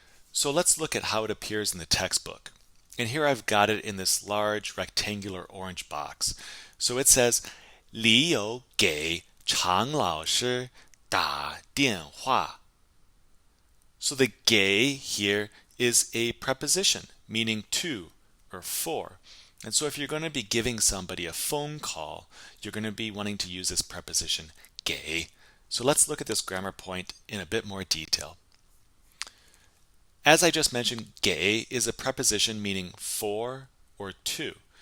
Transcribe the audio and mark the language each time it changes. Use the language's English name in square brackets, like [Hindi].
[English] So let's look at how it appears in the textbook. And here I've got it in this large rectangular orange box. So it says, [Chinese] 李友给常老师打电话. [English] So the 给 here is a preposition meaning to or for. And so if you're going to be giving somebody a phone call, you're going to be wanting to use this preposition 给. So let's look at this grammar point in a bit more detail. As I just mentioned, 给 is a preposition meaning for or to.